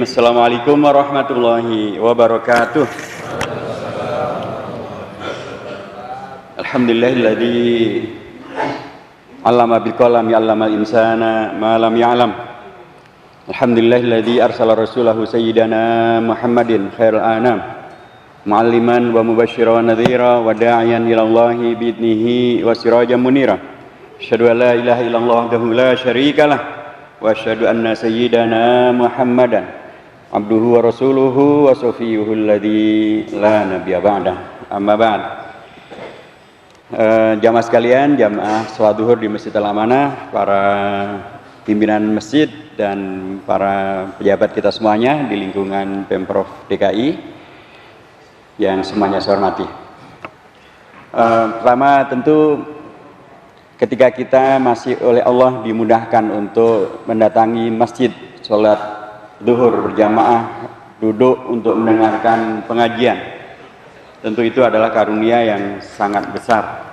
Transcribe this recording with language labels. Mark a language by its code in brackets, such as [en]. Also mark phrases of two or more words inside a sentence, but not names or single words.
[ar] السلام عليكم ورحمة الله وبركاته. الحمد لله الذي علم بالقلم علم الإنسان ما لم يعلم. الحمد لله الذي أرسل رسوله سيدنا محمدا خير الأنام معلما ومبشرا ونذيرا وداعيا إلى الله بإذنه وسراجا منيرا. أشهد أن لا إله إلا الله وحده لا شريك له وأشهد أن سيدنا محمدا عبده ورسوله وصفيه الذي لا نبي بعده. أما بعد. [id] Jamaah sekalian, jamaah salat zuhur di Masjid Al-Amanah, para pimpinan masjid dan para pejabat kita semuanya di lingkungan Pemprov DKI yang semuanya saya hormati. Pertama tentu ketika kita masih oleh Allah dimudahkan untuk mendatangi masjid, sholat zuhur berjamaah, duduk untuk mendengarkan pengajian, tentu itu adalah karunia yang sangat besar.